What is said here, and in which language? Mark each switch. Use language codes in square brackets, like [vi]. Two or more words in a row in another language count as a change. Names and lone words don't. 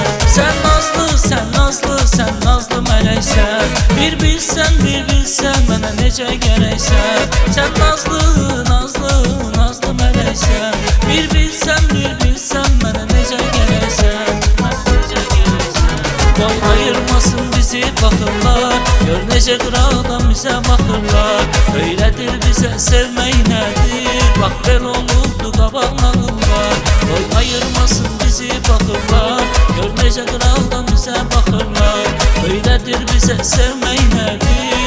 [tr] Sen nazlı, sen nazlı, sen nazlı meleksen. Bir bilsen bana nece gereksen. Sen nazlı, nazlı, nazlı meleksen. Bir bilsen bana nece gereksen. [az] Boy ayırmasın bizi baxırlar. Gör necə qıraqdan bizə baxırlar. Öyrədir bizə sevmək nədir. Bax bel olubdu qabaq nağıllar. Boy ayırmasın bizi baxırlar. Gör necə qıraqdan bizə baxırlar. Öyrədir bizə sevmək nədir.